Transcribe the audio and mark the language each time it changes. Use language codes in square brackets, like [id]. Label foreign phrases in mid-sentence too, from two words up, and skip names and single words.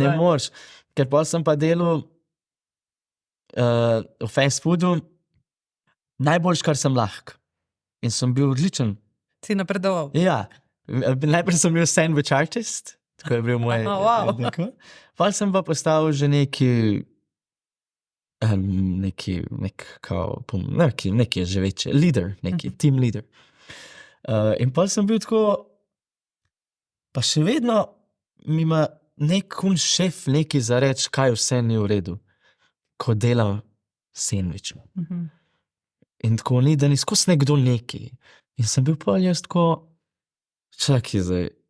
[sl] Ne moreš, ker pa sem pa delal v [en] fast foodu [sl] najboljš, kar sem lahko. In sem bil odličen. Si napredoval? Ja, najprej sem bil [en] sandwich artist, [sl] tako je bil moj. Pa sem pa postal že neki že večji leader, neki [en] team leader. [sl] In pa sem bil tako, pa še vedno mi ima nek šef nekaj za reči, kaj vse ni v redu, ko delam sandwich. In tako ni, da ni skozi nekdo nekaj. In sem bil pa jaz tako, čakaj zdaj.